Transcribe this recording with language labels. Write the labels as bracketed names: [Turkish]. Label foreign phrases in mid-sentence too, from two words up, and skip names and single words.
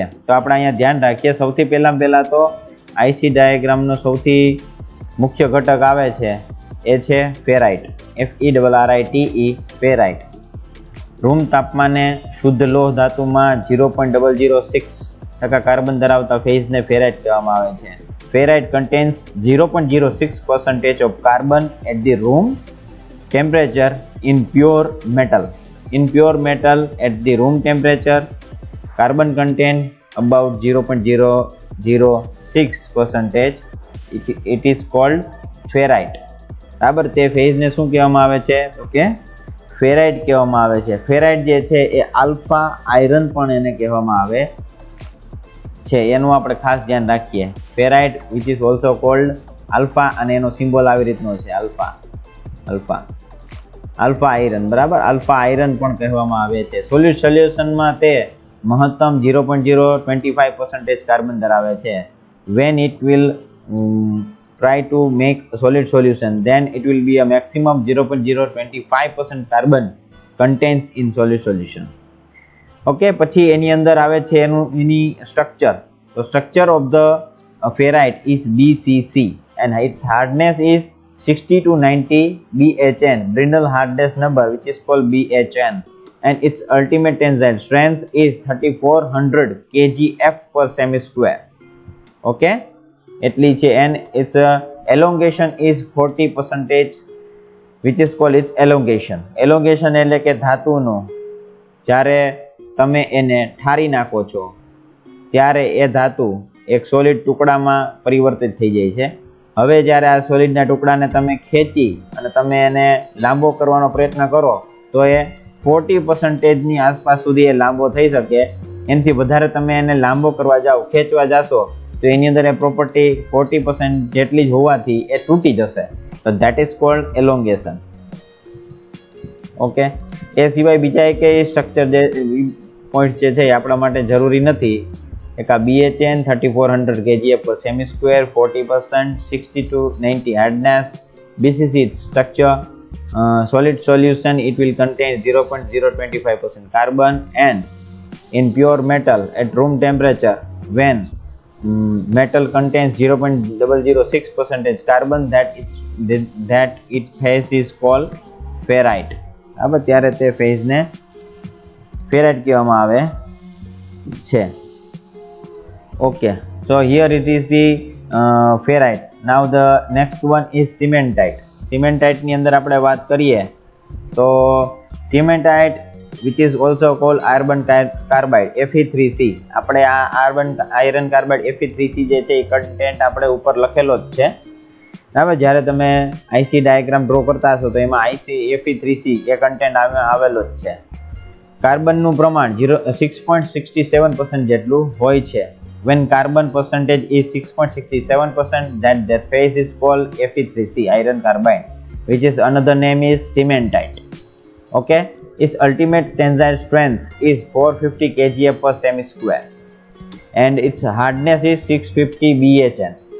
[Gujarati] તો આપણે અહીંયા ધ્યાન રાખીએ. સૌથી પહેલાં તો IC ડાયાગ્રામનો સૌથી મુખ્ય ઘટક આવે છે એ છે ફેરાઇટ, FeRite, ફેરાઇટ. રૂમ તાપમાને શુદ્ધ લોહ ધાતુમાં 0.006% કાર્બન ધરાવતા ફેઝને ફેરાઇટ કહેવામાં આવે છે. [English] ફેરાઇટ contains 0.06% of carbon at the room temperature in pure metal. In pure metal at the room temperature, carbon content about 0.006%. It is called ferrite. [Gujarati] બરાબર. તે ફેઝને શું કહેવામાં આવે છે તો કે ફેરાઇટ કહેવામાં આવે છે. ફેરાઇટ જે છે એ [English] alpha iron [Gujarati] પણ એને કહેવામાં આવે છે. એનું આપણે ખાસ ધ્યાન રાખીએ. [English] ferrite which is also called alpha, [Gujarati] અને એનો સિમ્બોલ આવી રીતનો છે [English] alpha iron, [Gujarati] બરાબર. [English] alpha iron [Gujarati] પણ કહેવામાં આવે છે. [English] solid solution માં [Gujarati] તે મહત્તમ 0.025% કાર્બન ધરાવે છે. [English] when it will try to make solid solution, then it will be a maximum 0.025% carbon contains in solid solution. [Gujarati] ઓકે. પછી એની અંદર આવે છે એની સ્ટ્રક્ચર. [English] તો structure of the ferrite is BCC and its hardness is 60 to 90 BHN, Brindle hardness number, which is called BHN, and its ultimate tensile strength is 3400 kgf per semi square. [Gujarati] Okay, એટલી છે. [English] and its elongation is 40%, which is called its elongation. [Gujarati] elongation એટલે કે ધાતુનો જ્યારે તમે એને ઠારી નાખો છો ત્યારે એ ધાતુ એક સોલિડ ટુકડામાં પરિવર્તિત થઈ જાય છે. હવે જ્યારે આ સોલિડના ટુકડાને તમે ખેંચી અને તમે એને લાંબો કરવાનો પ્રયત્ન કરો તો એ 40%ની આસપાસ સુધી એ લાંબો થઈ શકે. એનાથી વધારે તમે એને લાંબો કરવા જાઓ, ખેંચવા જાશો તો એની અંદર એ પ્રોપર્ટી 40% જેટલી જ હોવાથી એ તૂટી જશે. [English] તો that is called elongation. ઓકે. [Gujarati] એ સિવાય બીજા એક સ્ટ્રક્ચર જે પોઈન્ટ જે છે એ આપણા માટે જરૂરી નથી. એક આ [English] BHN 3400 kgf per semi square, 40%, 60 to 90 hardness. BCC structure, solid solution, it will contain 0.025% carbon, and in pure metal at room temperature, when metal contains 0.006% carbon, that its phase is called ferrite. [Gujarati] બરાબર. ત્યારે તે ફેઝને ફેરાઇટ કહેવામાં આવે છે. [English] Okay, so here it is the ferrite. Now the next one is cementite. cementite [Gujarati] ની અંદર આપણે વાત કરીએ તો [English] cementite, which is also called iron carbide, Fe3C. [Gujarati] આપણે આ [English] iron carbide [Gujarati] Fe3C જે છે એ કન્ટેન્ટ આપણે ઉપર લખેલો જ છે. હવે જ્યારે તમે IC [English] diagram draw [Gujarati] કરતા હશો તો એમાં Fe3C એ કન્ટેન્ટ આવેલો જ છે. કાર્બનનું પ્રમાણ 6.67% જેટલું હોય છે. [English] When carbon percentage is 6.67%, that the phase is called Fe3C, iron carbide, which is another name is cementite. Okay, its ultimate tensile strength is 450 kgf per semi square and its hardness is 650 BHN.